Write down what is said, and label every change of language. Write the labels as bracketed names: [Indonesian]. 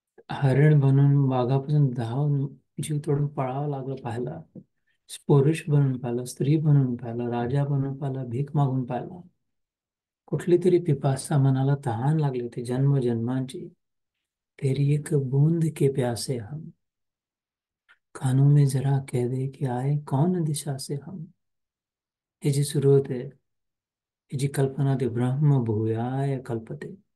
[Marathi] हरिण बनून वाघापासून धावून जीव तोडून पळावं लागलं पाहिला, पुरुष बनून पाहिलं, स्त्री बनून पाहिलं, राजा बनून पाहिलं, भीक मागून पाहिला. कुठली तरी पिपासा मनाला तहान लागली होती जन्म जन्मांची. [Hindi] तेरी एक बूंद के प्यासे हम, कानों में जरा कह दे कि आए कौन दिशा से हम. [Marathi] हे जी सुरू होते, ही जी कल्पना होती, [Sanskrit] ब्रह्म भूयाय कल्पते.